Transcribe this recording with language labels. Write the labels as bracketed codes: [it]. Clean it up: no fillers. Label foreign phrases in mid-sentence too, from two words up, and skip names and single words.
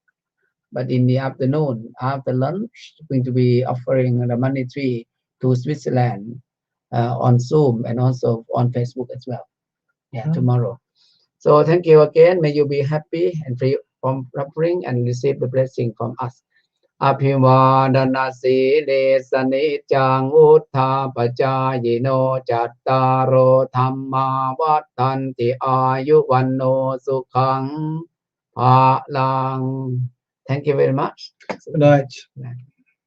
[en] But in the afternoon, after lunch, going to be offering the money tree to Switzerland on Zoom and also on Facebook as well. Yeah, tomorrow. So thank you again. May you be happy and free from suffering and receive the blessing from us. [pi] Abhivadana sile sanitang uttha pacayino cattaro dhamma vattanti ayuvanno sukhang phalang. [en] Thank you very much. Good night.